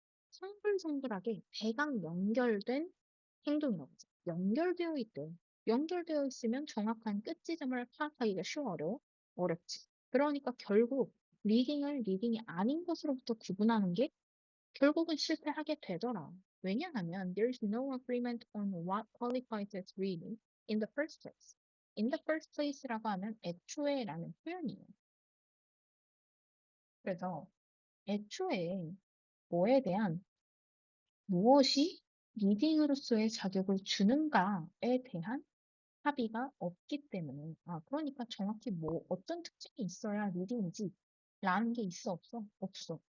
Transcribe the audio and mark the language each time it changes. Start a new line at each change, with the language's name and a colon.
Korean: 성글성글하게 대강 연결된 행동이라고 하죠. 연결되어 있대. 연결되어 있으면 정확한 끝 지점을 파악하기가 어렵지. 그러니까 결국 리딩을 리딩이 아닌 것으로부터 구분하는 게 결국은 실패하게 되더라. 왜냐하면
English: there's no agreement on what qualifies as reading in the first place.
Korean: in the first place라고 하면 애초에라는 표현이에요. 그래서 애초에 뭐에 대한 무엇이 리딩으로서의 자격을 주는가에 대한 합의가 없기 때문에 그러니까 정확히 뭐 어떤 특징이 있어야 리딩이지 라는 게 있어 없어? 없어.